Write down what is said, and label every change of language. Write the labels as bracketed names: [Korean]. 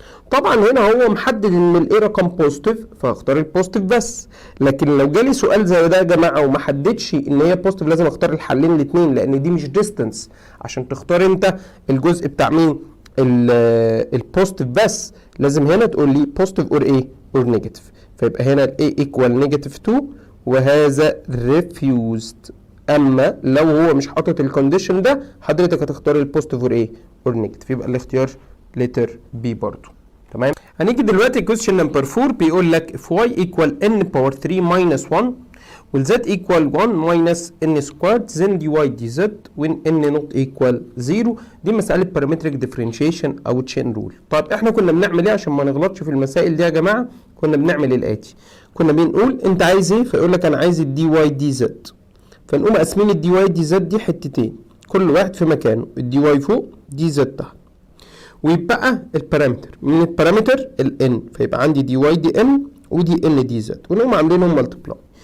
[Arabic] طبعا هنا هو محدد ان الاي رقم بوزيتيف فاختار البوزيتيف بس، لكن لو جالي سؤال زي ده يا جماعه وما حددش ان هي بوزيتيف لازم اختار الحلين الاثنين، لان دي مش ديستانس عشان تختار انت الجزء بتاع مين؟ البوزيتيف بس. لازم هنا تقول لي بوزيتيف اور ايه؟ اور نيجاتيف. فيبقى هنا الاي ايكوال نيجاتيف 2 وهذا ريفيوزد. اما لو هو مش حاطط الكونديشن ده حضرتك هتختار البوزيتيف اور ايه؟ اور نيجاتيف. يبقى الاختيار لتر بي برضو. تمام، هنيجي دلوقتي كويستشن نمبر 4 بيقول لك [English] if y equal n power 3 minus 1 will z equal 1 minus n squared then dy dz when n not equal 0. [Arabic] دي مسألة parametric differentiation أو chain rule. طيب احنا كنا بنعمل ايه عشان ما نغلطش في المسائل دي يا جماعة؟ كنا بنعمل الآتي، كنا بنقول أنت عايز ايه؟ فيقول لك أنا عايز الدي واي دي زد، فنقوم قاسمين الدي واي دي زد دي حتتين كل واحد في مكانه، الدي واي فوق دي زد تحت، ويبقى البارامتر من البارامتر الان، فيبقى عندي دي واي دي ان ودي ان دي زد ونقوم عاملينهم ملتبلاي.